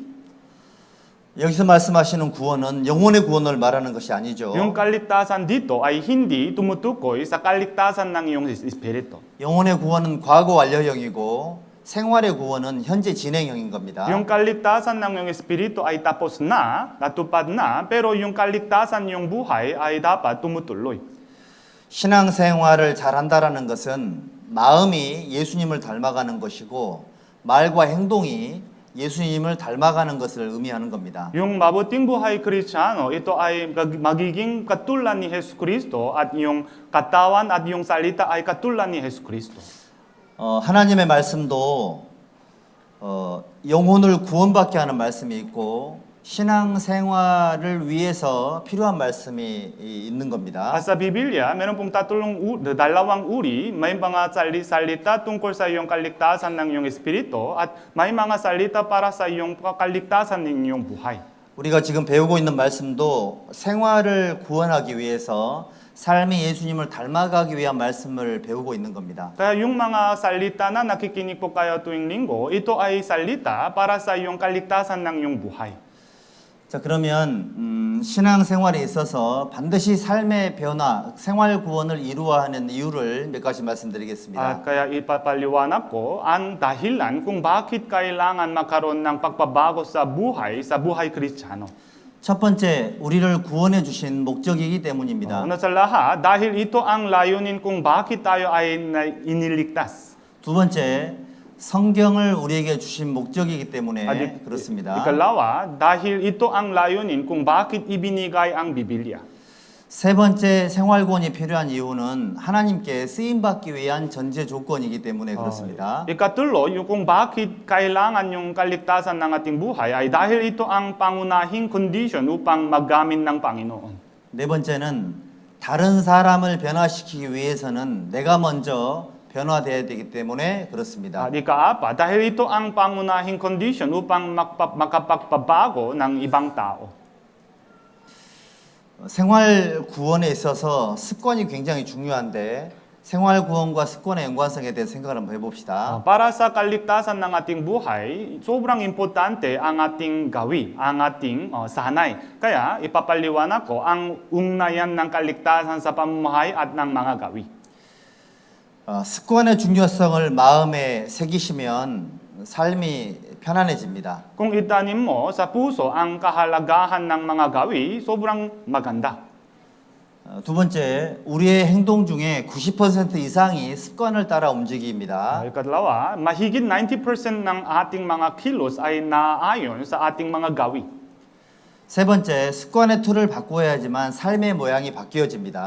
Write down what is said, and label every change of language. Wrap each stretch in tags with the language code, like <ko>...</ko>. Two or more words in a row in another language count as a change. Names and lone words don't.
<ko>여기서 말씀하시는 구원은 영혼의 구원을 말하는 것이 아니죠.</ko> <tl>Yung kaligtasan dito ay hindi tumutukoy sa kaligtasan ng iyong espiritu.</tl> <ko>영혼의 구원은 과거 완료형이고 생활의 구원은 현재 진행형인 겁니다.</ko> <tl>Yung kaligtasan ng iyong espiritu ay tapos na, natupad na, pero yung kaligtasan ng iyong buhay ay dapat tumutuloy.</tl> <ko>신앙생활을 잘한다라는 것은 마음이 예수님을 닮아가는 것이고 말과 행동이 예수님을 닮아가는 것을 의미하는 겁니다.</ko> <tl>Yung mabuting buhay Kristiyano, ito ay magiging katulad ni Hesus Kristo at yung katawan at yung salita ay katulad ni Hesus Kristo.</tl> <ko>하나님의 말씀도 영혼을 구원받게 하는 말씀이 있고 신앙생활을 위해서 필요한 말씀이 있는 겁니다.</ko> <tl>Sa Biblia, meron pong dalawang uri. May mga salita tungkol sa iyong kaligtasan ng iyong espiritu at may mga salita para sa iyong kaligtasan ng iyong buhay.</tl> <ko>우리가 지금 배우고 있는 말씀도 생활을 구원하기 위해서 삶의 예수님을 닮아가기 위한 말씀을 배우고 있는 겁니다.</ko> <tl>Kaya yung mga salita na nakikinig po kayo tuwing linggo, ito ay salita para sa iyong kaligtasan ng iyong buhay.</tl> <ko>자, 그러면 신앙생활에 있어서 반드시 삶의 변화, 생활 구원을 이루어야 하는 이유를 몇 가지 말씀드리겠습니다.</ko> <tl>Kaya ipapaliwanag ko ang dahilan kung bakit kailangan magkaroon ng pagbabago sa buhay Kristiyano.</tl> <ko>첫 번째, 우리를 구원해 주신 목적이기 때문입니다.</ko> <tl>Una sa lahat, dahil ito ang layunin kung bakit tayo ay iniligtas.</tl> <ko>두 번째, 성경을 우리에게 주신 목적이기 때문에 그렇습니다.</ko> <tl>Ikalawa, dahil ito ang layunin kung bakit ibinigay ang Biblia.</tl> <ko>세 번째, 생활 구원이 필요한 이유는 하나님께 쓰임 받기 위한 전제 조건이기 때문에 그렇습니다.</ko> <tl>Ikatlo, yung kung bakit kailangan yung kaligtasan ng ating buhay ay dahil ito ang pangunahing condition upang magamit ng Panginoon.</tl> <ko>네 번째는 다른 사람을 변화시키기 위해서는 내가 먼저 변화되어야 되기 때문에 그렇습니다.</ko> <tl>Ikaapat, dahil ito ang pangunahing condition upang makapagpabago ng ibang tao.</tl> <ko>생활 구원에 있어서 습관이 굉장히 중요한데 생활 구원과 습관의 연관성에 대해서 생각을 한번 해봅시다.</ko> <tl>Para sa kaligtasan ng ating buhay, sobrang importante ang ating gawi, ang ating sanay. Kaya ipapaliwanag ko ang ugnayan ng kaligtasan sa pamumuhay at ng mga gawi.</tl> <ko>습관의 중요성을 마음에 새기시면 삶이 편안해집니다.</ko> <tl>Kung itanim mo sa puso ang kahalagahan ng mga gawi, sobrang maganda.</tl> <ko>두 번째, 우리의 행동 중에 90% 이상이 습관을 따라 움직입니다.</ko> <tl>Ikatlawa, mahigit 90% ng ating mga kilos ay naayon sa ating mga gawi.</tl> <ko>세 번째, 습관의 틀을 바꿔야지만 삶의 모양이 바뀌어집니다.</ko>